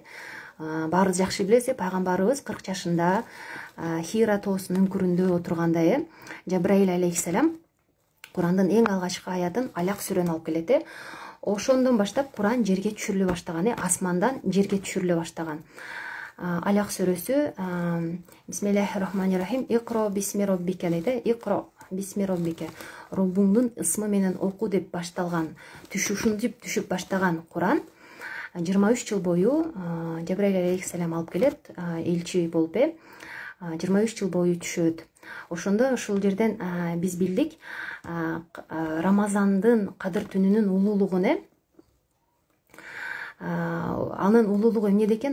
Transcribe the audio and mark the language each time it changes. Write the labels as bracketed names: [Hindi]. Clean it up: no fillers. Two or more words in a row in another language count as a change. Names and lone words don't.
[Kyrgyz] Баарыбыз жакшы билебиз, пайгамбарыбыз 40 жашында Хира тоосунун үңкүрүндө отурганда Жабраил алейхиссалам Курандын эң алгачкы аятын Аляк сүрөнү алып келет. Ошондон баштап Куран жерге түшүрүлө баштаган, асмандан жерге түшүрүлө баштаган. Аляк сүрөсү [Arabic] بسم الله الرحمن الرحيم، اقرأ باسم ربك дейт. اقرأ باسم ربك, [Kyrgyz] Роббуңдун ысмы менен оку деп башталган, ушинтип түшүп баштаган Куран 23 жыл бою Жабраил алейхиссалам алып келет, элчи болуп. 23 жыл бою түшөт. Ошондо ушул жерден биз билдик Рамазандын кадыр түнүнүн улуулугун, анын улуулугу эмнеде экен?